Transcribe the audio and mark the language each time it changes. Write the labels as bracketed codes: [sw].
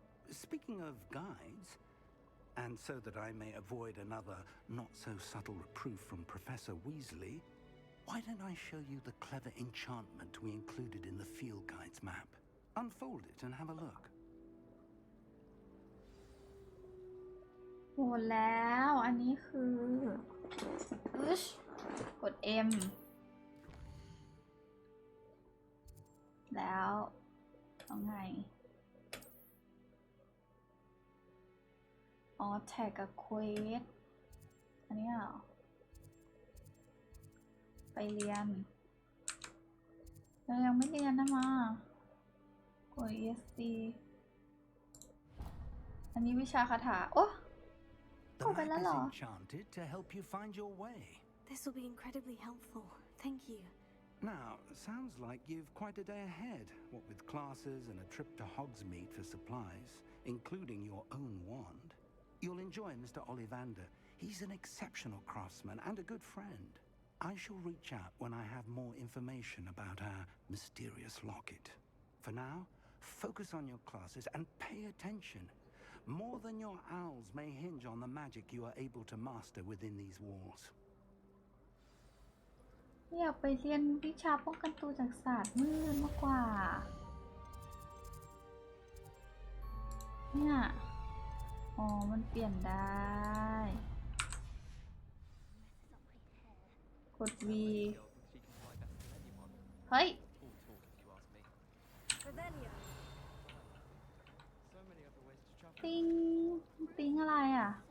[en] Speaking of guides, and so that I may avoid another not-so-subtle reproof from Professor Weasley, why don't I show you the clever enchantment we included in the field guide's map? Unfold it and have a look. [th] หมดแล้วอันนี้คืออึชกด M แล้วเอาไงอ๋อแท็กกับเควสอันนี้เหรอไปเรียนเรายังไม่เรียนนะมากด ESC อันนี้วิชาคาถาโอ้ [en] The map is enchanted to help you find your way. This will be incredibly helpful. Thank you. Now, sounds like you've quite a day ahead, what with classes and a trip to Hogsmeade for supplies, including your own wand. You'll enjoy Mr. Ollivander. He's an exceptional craftsman and a good friend. I shall reach out when I have more information about our mysterious locket. For now, focus on your classes and pay attention. More than your owls may hinge on the magic you are able to master within these walls. [th] อยากไปเรียนวิชาป้องกันตัวจากศาสตร์มืดมากกว่าเนี่ยอ๋อมันเปลี่ยนได้กด V เฮ้ยติงติงอะไรอ่ะ